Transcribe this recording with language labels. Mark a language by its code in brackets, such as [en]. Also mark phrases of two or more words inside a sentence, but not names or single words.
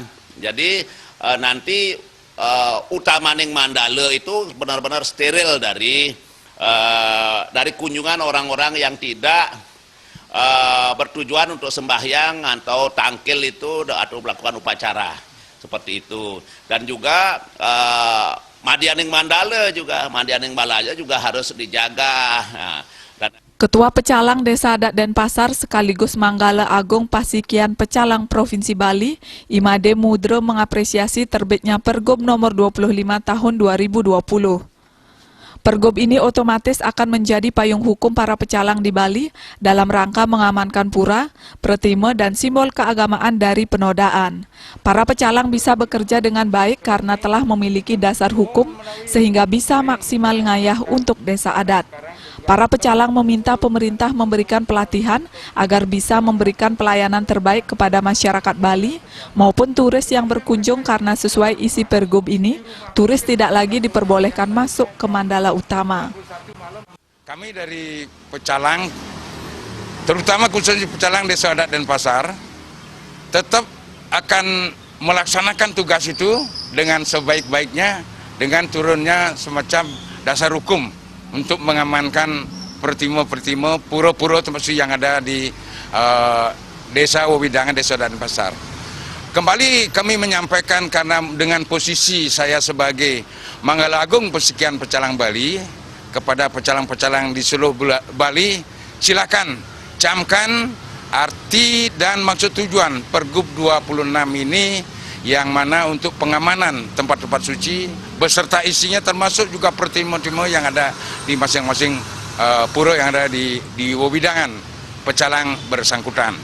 [id] Jadi nanti Utamaning Mandala itu benar-benar steril dari kunjungan orang-orang yang tidak bertujuan untuk sembahyang atau tangkil itu atau melakukan upacara seperti itu. Dan juga Madianing Mandala juga, Madianing Balaya juga harus dijaga. Nah, dan Ketua Pecalang Desa Adat Denpasar sekaligus Manggala Agung Pasikian Pecalang Provinsi Bali, Imade Mudro mengapresiasi terbitnya Pergub nomor 25 tahun 2020. Pergub ini otomatis akan menjadi payung hukum para pecalang di Bali dalam rangka mengamankan pura, pretime, dan simbol keagamaan dari penodaan. Para pecalang bisa bekerja dengan baik karena telah memiliki dasar hukum sehingga bisa maksimal ngayah untuk desa adat. Para pecalang meminta pemerintah memberikan pelatihan agar bisa memberikan pelayanan terbaik kepada masyarakat Bali maupun turis yang berkunjung karena sesuai isi pergub ini, turis tidak lagi diperbolehkan masuk ke Mandala Utama. Kami dari pecalang, terutama khususnya pecalang Desa Adat Denpasar, tetap akan melaksanakan tugas itu dengan sebaik-baiknya, dengan turunnya semacam dasar hukum untuk mengamankan pertime-pertime pura-pura termasuk yang ada di Desa Wewidangan, Desa Adat Denpasar. Kembali kami menyampaikan karena dengan posisi saya sebagai Manggala Agung Pasikian Pecalang Bali kepada pecalang-pecalang di seluruh Bali, silakan camkan arti dan maksud tujuan Pergub 26 ini yang mana untuk pengamanan tempat-tempat suci beserta isinya termasuk juga pertime-pertime yang ada di masing-masing pura yang ada di Wewidangan pecalang bersangkutan.